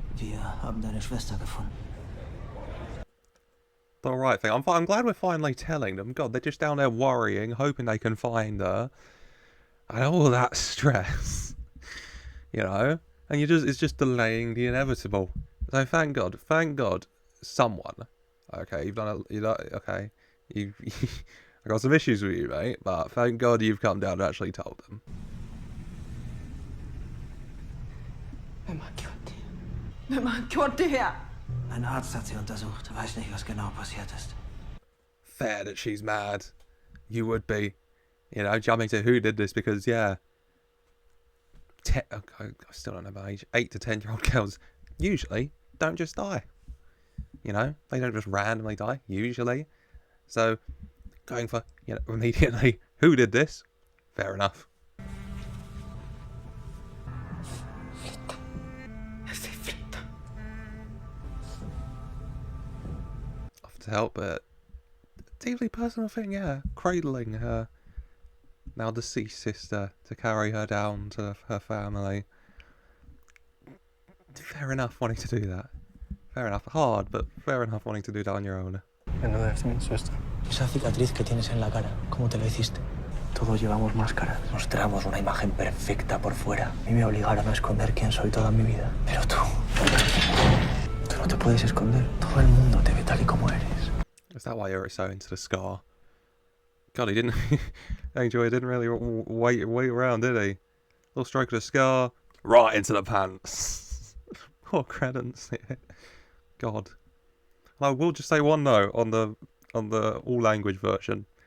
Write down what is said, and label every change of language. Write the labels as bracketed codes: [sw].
[de] Wir haben deine Schwester gefunden. [en] The right thing. I'm glad we're finally telling them. God, they're just down there worrying, hoping they can find her. And all that stress. You know? And it's just delaying the inevitable. So thank God, someone. Okay, okay. I got some issues with you, mate, but thank God you've come down and actually told them. [no] Hvem har gjort det her? [de] Ein Arzt hat sie untersucht. Weiß nicht, was genau passiert ist. [en] Fair that she's mad. You would be. You know, jumping to who did this because, yeah. I still don't know my age. 8 to 10-year-old girls usually don't just die. You know, they don't just randomly die, usually. So, going for, you know, immediately, who did this? Fair enough. Off to help, but deeply personal thing, yeah. Cradling her now deceased sister to carry her down to her family. Fair enough wanting to do that. Fair enough. Hard, but fair enough wanting to do that on your own. [es] Esa cicatriz que tienes en la cara, ¿cómo te lo hiciste? Todos llevamos máscaras. Mostramos una imagen perfecta por fuera. A mí me obligaron a esconder quién soy toda mi vida. Pero tú no te puedes esconder. Todo el mundo te ve tal y como eres. [en] Is that why you're so into the scar? God, he didn't. Angel, he didn't really wait around, did he? Little stroke of the scar, right into the pants. Poor credence. God. I will just say one note on the all language version.